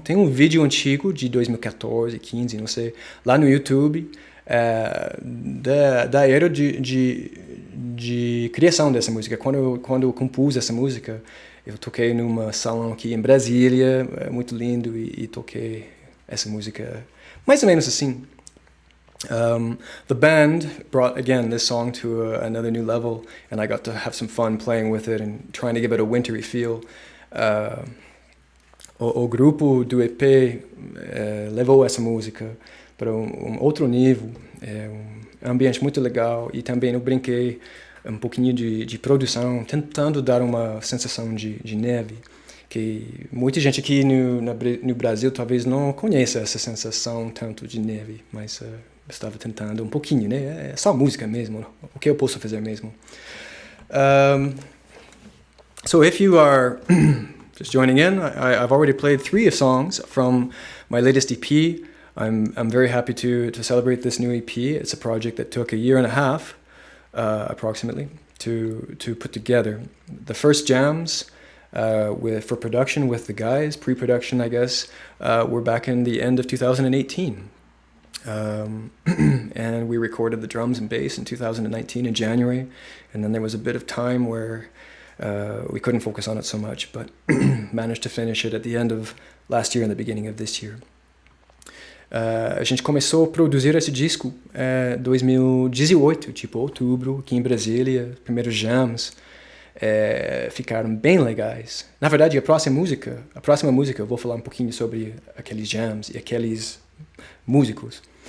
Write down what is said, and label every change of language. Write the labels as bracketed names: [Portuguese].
[Portuguese] Tem um vídeo antigo de 2014, 15, não sei, lá no YouTube, da era de criação dessa música. Quando eu compus essa música, eu toquei numa salão aqui em Brasília, muito lindo, e toquei essa música mais ou menos assim. [English] The band brought, again, this song to another new level, and I got to have some fun playing with it and trying to give it a wintry feel. [Portuguese] O grupo do EP levou essa música para outro nível, um ambiente muito legal, e também eu brinquei um pouquinho de produção, tentando dar uma sensação de neve, que muita gente aqui no Brasil talvez não conheça essa sensação tanto de neve, mas estava tentando um pouquinho, né? É só música mesmo, o que eu posso fazer mesmo. [English] So if you are just joining in, I've already played 3 songs from my latest EP. I'm very happy to celebrate this new EP. It's a project that took a year and a half, approximately, to put together. The first jams for production with the guys, pre-production, I guess, were back in the end of 2018. And we recorded the drums and bass in 2019 in January, and then there was a bit of time where we couldn't focus on it so much, but managed to finish it at the end of last year and the beginning of this year. [Portuguese] A gente começou a produzir esse disco em 2018, tipo outubro, aqui em Brasília. Primeiros jams ficaram bem legais. Na verdade, a próxima música eu vou falar um pouquinho sobre aqueles jams e aqueles músicos.